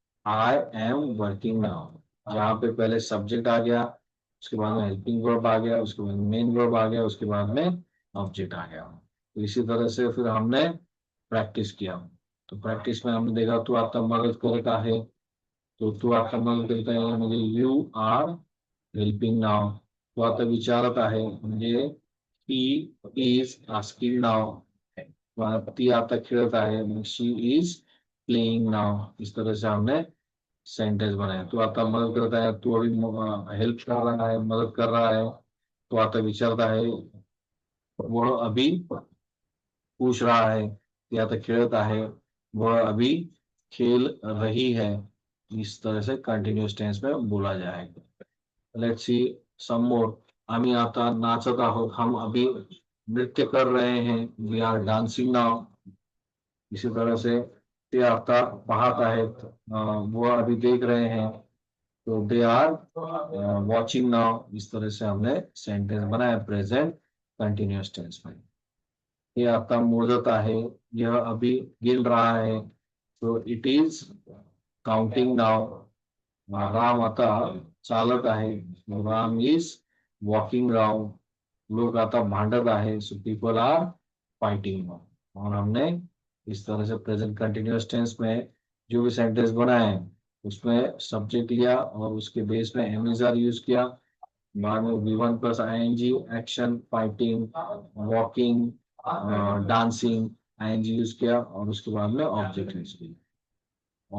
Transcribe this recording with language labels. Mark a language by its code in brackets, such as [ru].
[en] I am working now. [hi] जहाँ पे पहले सब्जेक्ट आ गया, उसके बाद में हेल्पिंग वर्ब आ गया, उसके बाद मेन वर्ब आ गया, उसके बाद में ऑब्जेक्ट आ गया। तो इसी तरह से फिर हमने प्रैक्टिस किया। तो प्रैक्टिस में हमने देखा तू आता मदद करता है, तो तू आता मदद करता है म्हणजे [en] You are helping now. [mr] तो आता विचारत आहे म्हणजे [en] He is asking now. [mr] ती आता खेळत आहे, [en] She is playing now. [hi] इस तरह से हमने सेंटेंस बनाया। तो आता मदद करता है, तू अभी हेल्प कर रहा है, मदद कर रहा है। तो आता विचारता है, वो अभी पूछ रहा है। [mr] या तो खेलत आहे, [hi] वह अभी खेल रही है। इस तरह से कंटिन्यूअस टेंस में बोला जाएगा। [en] Let's see some more. [mr] आम्ही आता नाचत आहोत, [hi] हम अभी नृत्य कर रहे हैं, [en] We are dancing now. [hi] इसी तरह से [mr] ते आता पाहत आहेत, [hi] वो अभी देख रहे हैं, तो [en] They are watching now. [hi] इस तरह से हमने सेंटेंस बनाया प्रेजेंट कंटिन्यूअस टेंस में। [mr] ये आता मोजत आहे, [hi] यह अभी गिन रहा है, तो [en] It is counting now. [mr] Ram आता चालत आहे, [en] Ram is walking round. [mr] लोग आता भांडत आहे, [en] So people are fighting. [hi] और हमने इस तरह से प्रेजेंट कंटिन्यूअस टेंस में जो भी सेंटेंस बनाए उसमें सब्जेक्ट लिया और उसके बेस में एमिजार यूज किया। बाद में V1 plus ING, action, fighting, walking, dancing, ING use किया और उसके बाद में ऑब्जेक्ट यूज किया।